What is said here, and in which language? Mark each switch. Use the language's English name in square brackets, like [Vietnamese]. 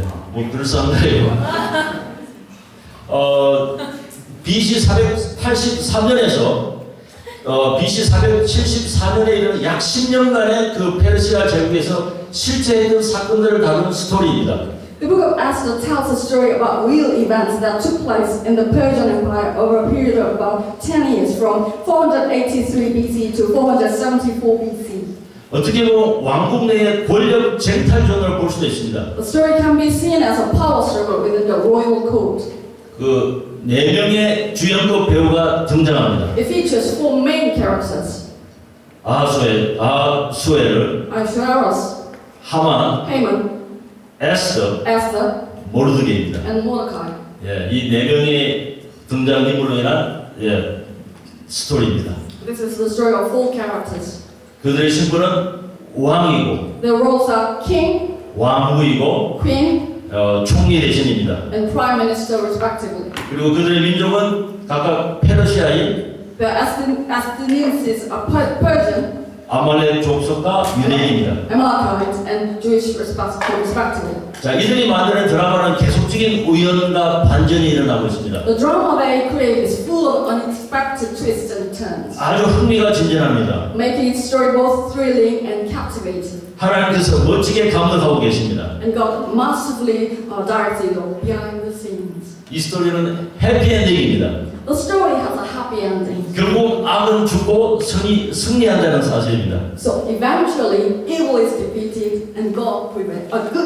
[Korean] 뭐 그럴싸한가요? BC 483년에서 BC 474년에 이르는 약 10년간의 그 페르시아 제국에서 실제했던 사건들을 다루는 스토리입니다. [English] The book of Esther tells a story about real events that took place in the Persian Empire over a period of about 10 years, from 483 BC to 474 BC. [Korean] 어떻게 보면 왕국 내의 권력 쟁탈전을 볼 수도 있습니다. [English] The story can be seen as a power struggle within the royal court. [Korean] 그 4명의 주연급 배우가 등장합니다. [English] It features 4 main characters: [Korean] 아수에르, [English] Ahasuerus, [Korean] 하만, [English] Haman, [Korean] 에스더, [English] Esther, [Korean] 모르드게입니다. [English] and Mordecai. [Korean] 이 4명의 등장인물로 인한 스토리입니다. [English] This is the story of 4 characters. [Korean] 그들의 신분은 왕이고, [English] Their roles are king, [Korean] 왕후이고, [English] queen, [Korean] 총리 대신입니다. [English] and prime minister respectively. [Korean] 그리고 그들의 민족은 각각 페르시아인, [English] The Asdenians are Persian, [Korean] 아말렉 족속과 유대인입니다. [English] Amalekite, and Jewish respectively. [Korean] 자, 이들이 만드는 드라마는 계속적인 우연과 반전이 일어나고 있습니다. [English] The drama they create is full of unexpected twists and turns, [Korean] 아주 흥미가 진진합니다. [English] making its story both thrilling and captivating. [Korean] 하나님께서 멋지게 감독하고 계십니다. [English] And God massively directed behind the scenes. [Korean] 이 스토리는 해피엔딩입니다. [English] The story has a happy ending. [Korean] 결국 악은 죽고 승리한다는 사실입니다. [English] So eventually, evil is defeated and good prevails.